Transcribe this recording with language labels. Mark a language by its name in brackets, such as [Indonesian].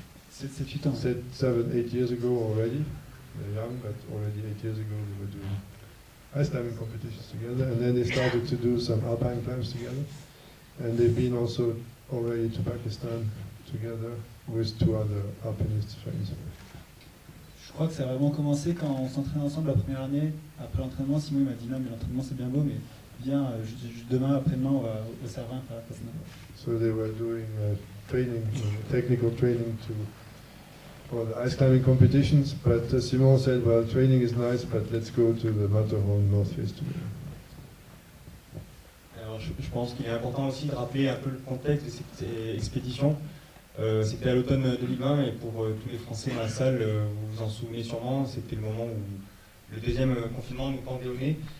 [English] 7, 8 years ago already. They're young, but already 8 years ago they were doing ice climbing competitions together. And then they started to do some alpine climbs together. And they've been also already to Pakistan together with 2 other alpinist friends. [French] Je crois que ça a vraiment commencé quand on s'entraînait ensemble la première année. Après l'entraînement, Simon il m'a dit non mais l'entraînement c'est bien beau, mais viens demain après-demain au Cervin faire la passe. [English] So they were doing training, technical training for the ice climbing competitions, but Simon said, well, training is nice, but let's go to the Matterhorn North Face together. [French] Alors, je pense qu'il est important aussi de rappeler un peu le contexte de cette expédition. C'était à l'automne 2020 et pour tous les Français dans la salle, vous vous en souvenez sûrement, c'était le moment où le deuxième confinement nous pendait au nez.